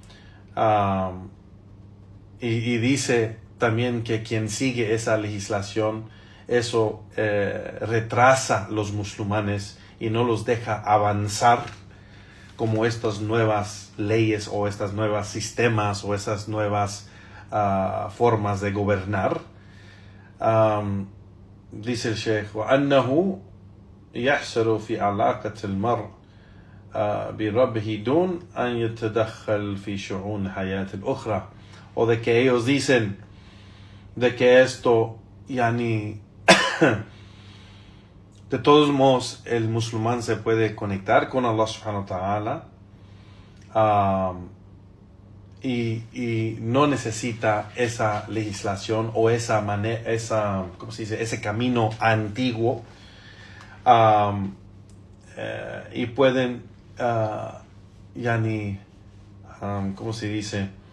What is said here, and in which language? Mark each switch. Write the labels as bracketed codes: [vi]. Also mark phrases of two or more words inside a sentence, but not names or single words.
[es] Y dice también que quien sigue esa legislación, eso retrasa los musulmanes y no los deja avanzar, como estas nuevas leyes o estas nuevos sistemas o esas nuevas formas de gobernar. Dice el Sheikh: [ar] وأنه يحصل في علاقة المرء بربه دون أن يتدخل في شؤون حياة الأخرى. [es] O de que ellos dicen de que esto, de todos modos, el musulmán se puede conectar con [ar] الله سبحانه وتعالى, [es] y no necesita esa legislación o ese camino antiguo, y pueden, ¿cómo se dice?